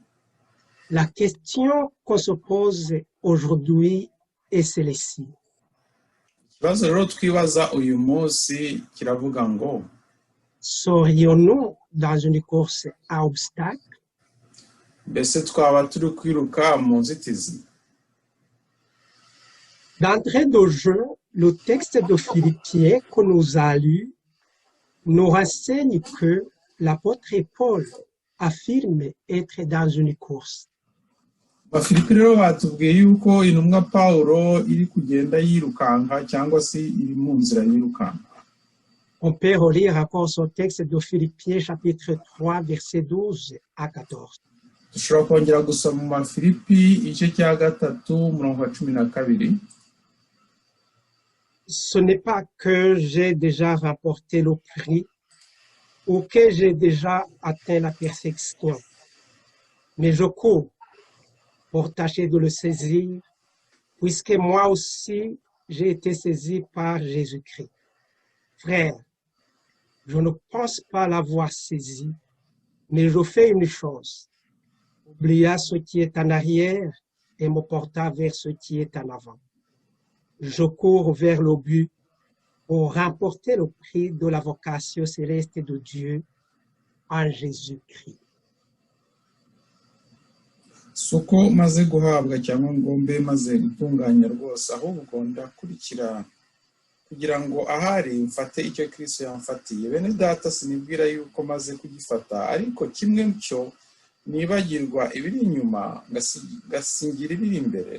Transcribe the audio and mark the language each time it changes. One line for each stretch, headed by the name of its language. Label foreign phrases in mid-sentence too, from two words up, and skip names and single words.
French: La question qu'on se pose aujourd'hui est celle-ci.
Kinyarwanda: Ikibazo rero twibaza uyu munsi kiravuga ngo
French: serions-nous dans une course à obstacles?
Kinyarwanda: Mbese twaba turi kwiruka mu nzitizi?
French: D'entrée de jeu, le texte de Philippiens que nous avons lu nous renseigne que l'apôtre Paul affirme être dans une course.
Kinyarwanda: Abafilipi rero batubwiye yuko intumwa Pawulo iri kugenda yirukanka cyangwa se iri mu nzira yirukanka.
French: On peut relire encore ce texte de Philippiens chapitre 3 verset 12 à 14.
Kinyarwanda: Dushobora kongera gusoma mu Bafilipi igice cya 3 umurongo wa 12.
French: ce n'est pas que j'ai déjà remporté le prix ou que j'ai déjà atteint la perfection, mais je cours pour tâcher de le saisir, puisque moi aussi j'ai été saisi par Jésus-Christ. Frère, je ne pense pas l'avoir saisi, mais je fais une chose, oublier ce qui est en arrière et me porter vers ce qui est en avant. Je cours vers le but pour remporter le prix de la vocation céleste de Dieu en Jésus-Christ.
Kinyarwanda: si uko maze guhabwa cyangwa ngo mbe maze gutunganya rwose, ahubwo ndakurikira kugira ngo ahari mfate icyo Kristo yamfatiye. Bene data, sinibwira yuko maze kugifata, ariko kimwe cyo nibagirwa ibiri inyuma ngasingira ibiri imbere.